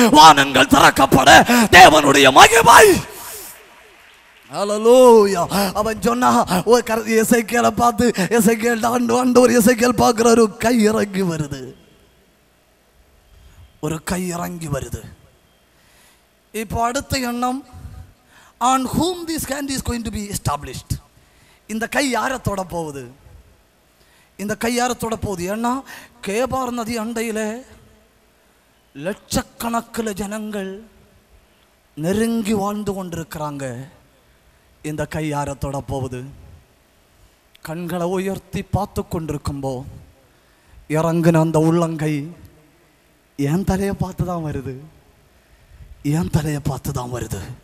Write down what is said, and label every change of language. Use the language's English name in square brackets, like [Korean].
[Tamil] வானங்கள் திறக்கப்பட தேவனுடைய மகிமை. ஹalleluya. அவன் சொன்னா, எசேக்கியேலை பார்த்து, எசேக்கியேல் ஆண்டவர் எசேக்கியேல் பார்க்கிறாரு, கை இறங்கி வருது, ஒரு கை இறங்கி வருது. இப்போ அடுத்த எண்ணம், [English] on whom this hand is going to be established. [Tamil] இந்த கை யாரை தொட போகுது? இந்த கை யாரை தொட போகுது? ஏன்னா கேபார் நதி அண்டையில் லட்சக்கணக்கில் ஜனங்கள் நெருங்கி வாழ்ந்து கொண்டிருக்கிறாங்க. இந்த கை யாரை தொட போகுது? கண்களை உயர்த்தி பார்த்து கொண்டிருக்கும்போ இறங்குன அந்த உள்ளங்கை என் தலையை பார்த்து தான் வருது, என் தலையை பார்த்து தான் வருது.